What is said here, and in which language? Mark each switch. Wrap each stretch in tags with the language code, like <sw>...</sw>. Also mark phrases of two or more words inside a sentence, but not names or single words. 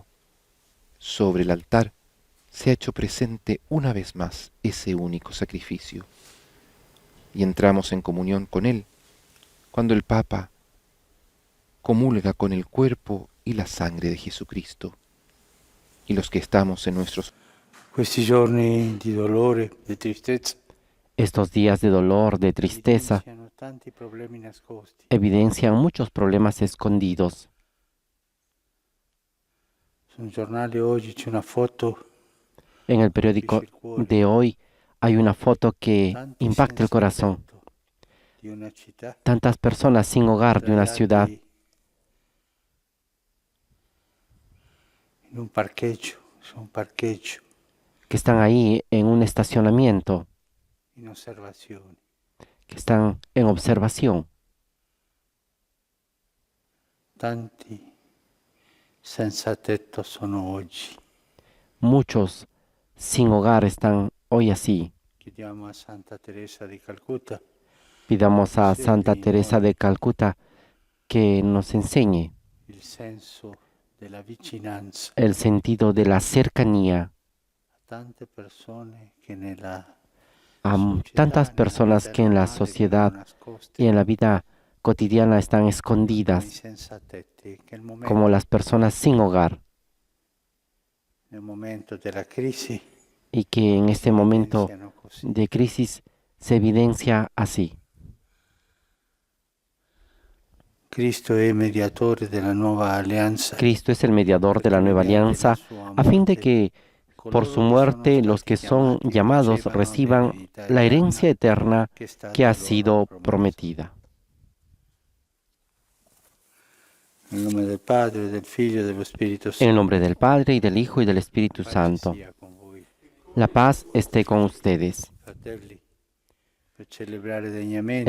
<es>Sobre el altar se ha hecho presente una vez más ese único sacrificio. Y entramos en comunión con Él, cuando el Papa comulga con el cuerpo y la sangre de Jesucristo. Y los que estamos en nuestros</es> <it>Questi giorni di dolore, di tristezza,</it> <es>Estos días de dolor, de tristeza,</es> <it>tanti problemi nascosti.</it> <es>evidencian muchos problemas escondidos.</es> <it>Su un giornale oggi c'è una foto</it> <es>En el periódico de hoy hay una foto que</es> <it>tanti</it> <es>impacta el</es> <it>senza</it> <es>corazón.</es> <it>tetto di una città</it> <es>Tantas personas sin hogar de una ciudad</es> <it>sdraiati in un parcheggio, su un parcheggio,</it> <es>que están ahí en un estacionamiento,</es> <it>in osservazione.</it> <es>que están en observación.</es> <it>Tanti senza tetto sono oggi.</it> <es>Muchos sin hogar están hoy así.</es> <it>Chiediamo a Santa Teresa di Calcutta</it> <es>Pidamos a Santa Teresa de Calcuta que nos enseñe</es> <it>il senso della vicinanza</it> <es>el sentido de la cercanía</es> <it>a tante persone che nella</it> <es>a</es> <it>società,</it> <es>tantas</es> <it>nella</it> <es>personas</es> <it>vita</it> <es>que en la</es> <it>normale</it> <es>sociedad</es> <it>vivono nascoste</it> <es>y en la vida cotidiana están</es> <it>come i</it> <es>escondidas</es> <it>senza tetti, che</it> <es>como las personas sin hogar,</es> <it>nel momento della crisi</it> <es>y que en este momento</es> <it>evidenziano così.</it> <es>de crisis se evidencia así.</es> <it>Cristo è mediatore della nuova alleanza.</it> <es>Cristo es el mediador de la nueva alianza a fin de que por su muerte los que son llamados reciban la herencia eterna que ha sido prometida.</es> <it>Nel nome del Padre, del Figlio e dello Spirito</it> <es>En el</es> <it>Santo.</it> <es>nombre del Padre y del Hijo y del Espíritu Santo.</es> <it>Sia con voi,</it> <es>La paz esté con ustedes.</es> <it>fratelli, per celebrare degnamente</it>